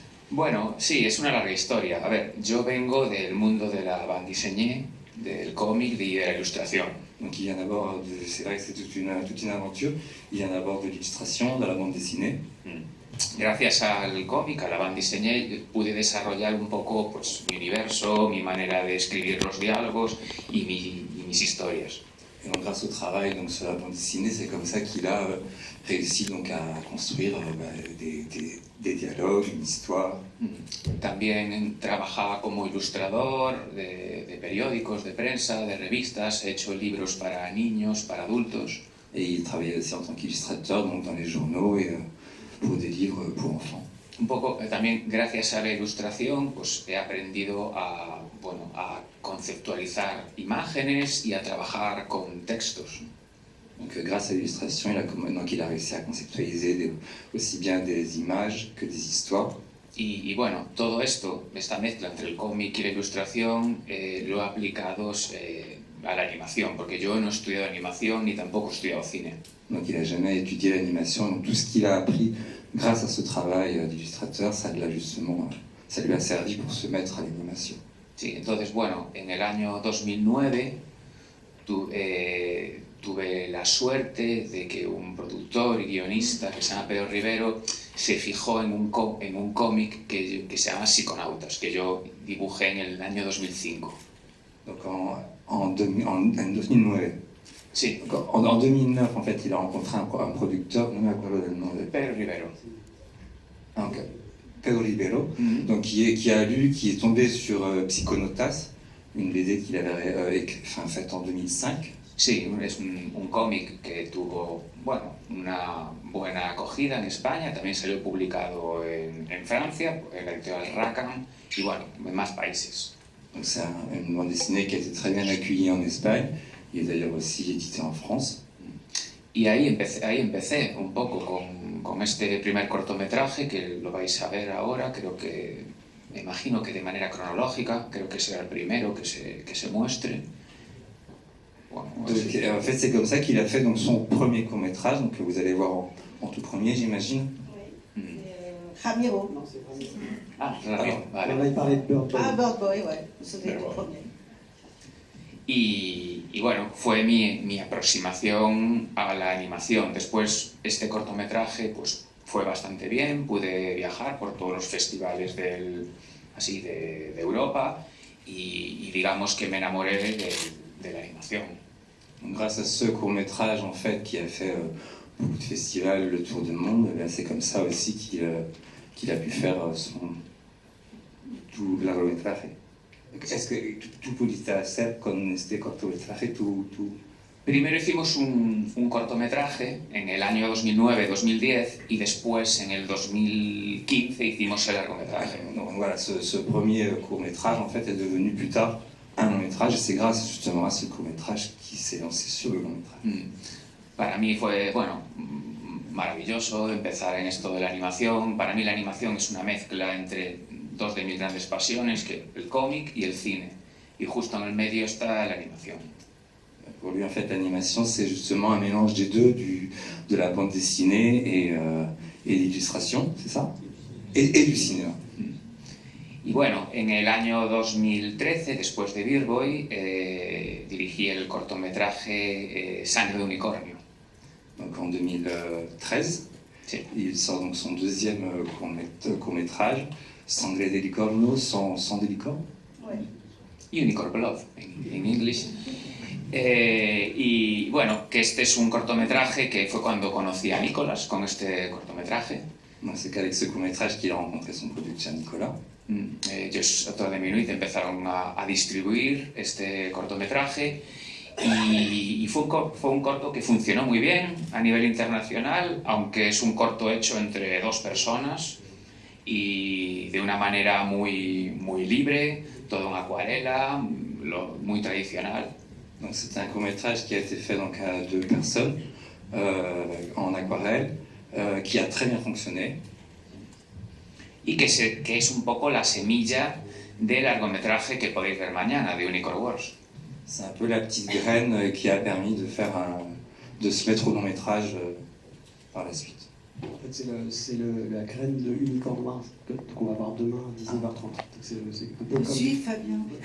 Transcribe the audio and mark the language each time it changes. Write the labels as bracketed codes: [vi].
[es] Bueno, sí, es una larga historia. A ver, yo vengo del mundo de la bande dessinée, del cómic y de la ilustración. [fr] Donc il vient d'abord, c'est vrai que c'est toute une aventure, il vient d'abord de l'illustration, de la bande dessinée. [es] Gracias al cómic, a la bande dessinée, pude desarrollar un poco pues, mi universo, mi manera de escribir los diálogos y mis historias. [fr] Et donc grâce au travail donc, sur la bande dessinée, c'est comme ça qu'il a réussi donc, à construire des dialogues, une histoire. [es] También trabajaba como ilustrador de periódicos, de prensa, de revistas, he hecho libros para niños, para adultos. [fr] Et il travaillait aussi en tant qu'illustrateur donc dans les journaux et pour des livres pour enfants. [es] Un poco también gracias a la ilustración pues he aprendido a conceptualizar imágenes y a trabajar con textos. [fr] Donc grâce à l'illustration, il a réussi à conceptualiser aussi bien des images que des histoires. [es] Y bueno, todo esto, esta mezcla entre el cómic y la ilustración, lo he aplicado a la animación, porque yo no he estudiado animación ni tampoco he estudiado cine. [fr] Donc il n'a jamais étudié l'animation, donc tout ce qu'il a appris grâce à ce travail d'illustrateur, ça lui a servi pour se mettre à l'animation. [es] Sí, entonces bueno, en el año 2009 tuve la suerte de que un productor y guionista que se llama Pedro Rivero se fijó en un cómic que se llama Psiconautas, que yo dibujé en el año 2005. [fr] Donc en 2009. [es] Sí. [fr] Donc, en 2009, en fait, il a rencontré un producteur, non [es] me acuerdo del [fr] nom. [es] Pedro Rivero. [fr] Donc, Pedro Rivero, donc, qui est tombé sur Psychonautas, une BD qu'il avait faite en 2005. [es] Sí, es un cómic que tuvo una buena acogida en España, también salió publicado en Francia, en la editorial Rackham, y bueno, en más países. [fr] Donc c'est une bande dessinée qui a été très bien accueillie en Espagne, et d'ailleurs aussi édité en France. [es] Y ahí empecé un poco con este primer cortometraje, que lo vais a ver ahora, me imagino que de manera cronológica, creo que será el primero que se muestre. [fr] Bueno, en fait, c'est comme ça qu'il a fait donc, son premier court-métrage, donc, que vous allez voir en tout premier, j'imagine. Oui. Ramiro. Non, c'est Ramiro. [es] Ah, Ramiro, vale. [fr] On va y parler de Bird Boy. Ah, Bird Boy, ouais. C'était le premier. [es] Y bueno, fue mi aproximación a la animación. Después, este cortometraje pues, fue bastante bien, pude viajar por todos los festivales de Europa y digamos que me enamoré de la animación. [fr] Grâce à ce court-métrage en fait, qui a fait beaucoup de festivals, le tour du monde, c'est comme ça aussi qu'il a pu faire [es] tu largometraje. Es que tú pudiste hacer con este cortometraje tu... Primero hicimos un cortometraje en el año 2009-2010 y después en el 2015 hicimos el largometraje. [fr] Donc voilà, ce premier court-métrage en fait est devenu plus tard un long-métrage et c'est grâce justement à ce court-métrage qui s'est lancé sur le long-métrage. [es] Para mí fue, bueno, maravilloso empezar en esto de la animación. Para mí la animación es una mezcla entre dos de mis grandes pasiones, que el cómic y el cine. Y justo en el medio está la animación. [fr] Pour lui, en fait, l'animation, c'est justement un mélange des deux, de la bande dessinée et l'illustration, c'est ça et du cinéma. [es] Y bueno, en el año 2013, después de Beer Boy, dirigí el cortometraje Sangre de unicornio. [fr] Donc en 2013, [es] sí. [fr] Il sort donc son deuxième court-métrage, Sangre de unicornio, sang de licorne. Ouais. [es] Unicorn Blood, en inglés. Y bueno, que este es un cortometraje que fue cuando conocí a Nicolas con este cortometraje. [fr] C'est qu'avec ce court-métrage qu'il a rencontré son producteur Nicolas. [es] Ellos, Autor de Minuit, empezaron a distribuir este cortometraje y fue un corto que funcionó muy bien a nivel internacional, aunque es un corto hecho entre dos personas y de una manera muy, muy libre, todo en acuarela, muy tradicional. [fr] Donc c'est un court-métrage qui a été fait donc à deux personnes en aquarelle, qui a très bien fonctionné. [es] Y que es un poco la semilla del largometraje que podéis ver mañana, de Unicorn Wars. [fr] C'est un peu la petite graine qui a permis de se mettre au long-métrage par la suite. En fait, c'est la graine de Unicorn Wars qu'on va voir demain à 19h30. C'est un peu Je comme... suis Fabien.